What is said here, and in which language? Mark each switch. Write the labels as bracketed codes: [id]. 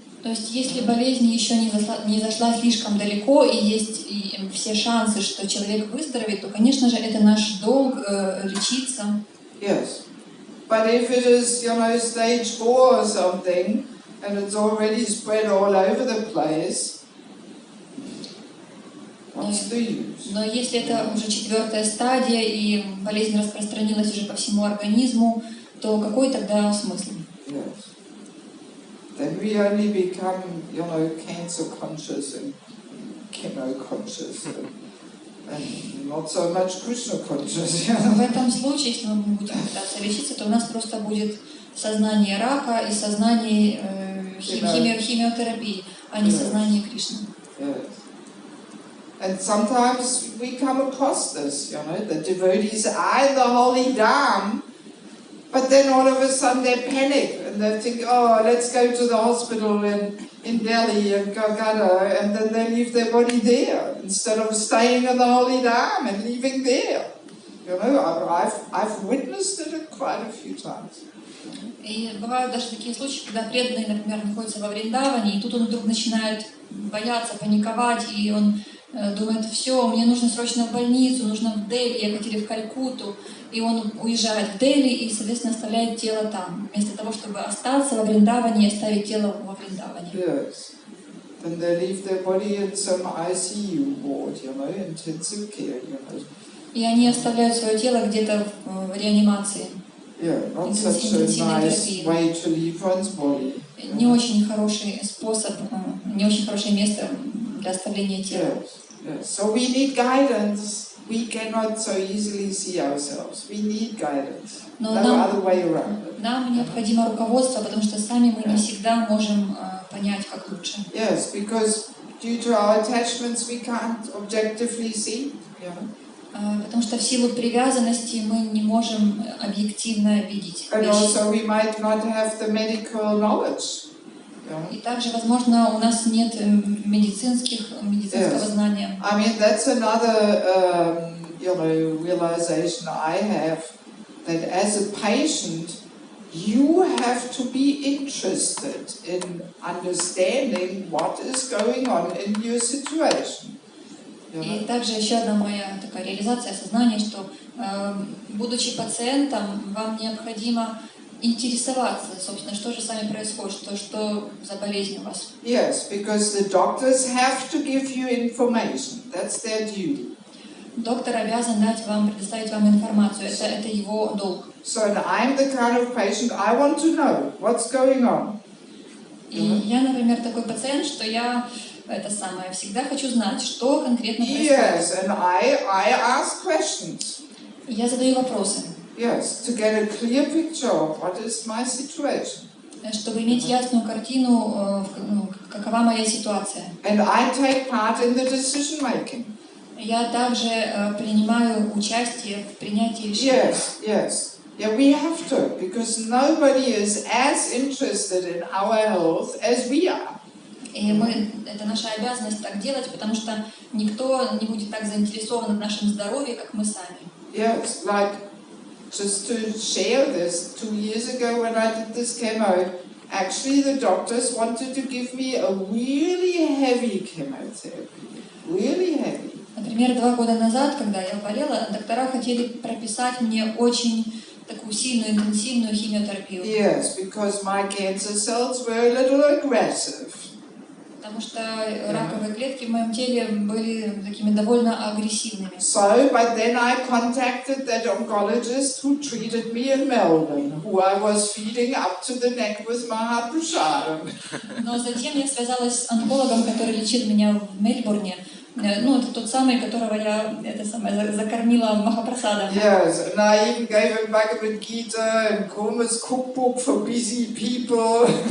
[ru] То есть, если болезнь еще не зашла слишком далеко и есть все шансы, что человек выздоровеет, то, конечно же, это наш долг лечиться. [en] Yes, but if it is, stage 4 or something, and it's already spread all over the place, what's the use? [ru] Но если это уже 4-я стадия и болезнь распространилась уже по всему организму, то какой тогда смысл? [en] Yes. Then we only become, cancer conscious and chemo conscious and not so much Krishna conscious. [ru] В этом случае, если мы будем пытаться лечиться, то у нас просто будет сознание рака и сознание химиотерапии, а не сознание Кришны. [en] Yes. And sometimes we come across this, the devotees are in the holy Dham, but then all of a sudden they panic and they think, oh, let's go to the hospital in Delhi and Calcutta, and then they leave their body there instead of staying in the holy Dham and leaving there. I've witnessed it quite a few times. [ru] И бывают даже такие случаи, когда преданный, например, находится во Вриндаване, и тут он вдруг начинает бояться, паниковать, и он думает, все, мне нужно срочно в больницу, нужно в Дели, ехать или в Калькутту, и он уезжает в Дели и, соответственно, оставляет тело там, вместо того, чтобы остаться во Вриндаване и оставить тело во Вриндаване. [en] Yes. Then they leave their body in some ICU ward, intensive care, [ru] И они оставляют свое тело где-то в реанимации. [en] Yeah, not such a nice way to leave one's body. [ru] Не очень хороший способ, не очень хорошее место для оставления тела. [en] Yes. So we need guidance. We cannot so easily see ourselves. We need guidance. No other way around. [ru] Нам необходимо руководство, потому что сами мы не всегда можем понять, как лучше. [en] Yes, because due to our attachments we can't objectively see. [ru] Потому что в силу привязанности мы не можем объективно видеть [en] And [ru] вещи. [en] also we might not have the medical knowledge. [ru] И также, возможно, у нас нет медицинского знания. [en] I mean, that's another, realization I have, that as a patient, you have to be interested in understanding what is going on in your situation. [ru] И также еще одна моя такая реализация, осознание, что, будучи пациентом, вам необходимо интересоваться, собственно, что же с вами происходит, что за болезнь у вас. [en] Yes, because the doctors have to give you information. That's their duty. [ru] Доктор обязан предоставить вам информацию. Это его долг. [en] So I'm the kind of patient, I want to know what's going on. [ru] И я, например, такой пациент, что я всегда хочу знать, что конкретно происходит. [en] Yes, and I ask questions. [ru] Я задаю вопросы. [en] Yes, to get a clear picture of what is my situation. [ru] Чтобы иметь ясную картину, какова моя ситуация. [en] And I take part in the decision making. [ru] Я также принимаю участие в принятии решений. [en] Yes. Yeah, we have to, because nobody is as interested in our health as we are. [ru] И это наша обязанность так делать, потому что никто не будет так заинтересован в нашем здоровье, как мы сами. [en] Yes, like just to share this, 2 years ago when I did this chemo, actually the doctors wanted to give me a really heavy chemotherapy, really heavy. [ru] Например, 2 года назад, когда я болела, доктора хотели прописать мне очень такую сильную, интенсивную химиотерапию. [en] Yes, because my cancer cells were a little aggressive. [ru] Потому что раковые клетки в моем теле были такими довольно агрессивными. [en] So, but then I contacted that oncologist who treated me in Melbourne, who I was feeding up to the neck with Mahaprasad. [ru] Но затем я связалась с онкологом, который лечил меня в Мельбурне, Ну, это тот самый, которого я закормила Махапрасадом. [en] Yes, and I even gave him Bhagavad Gita and Kurma's cookbook for busy people.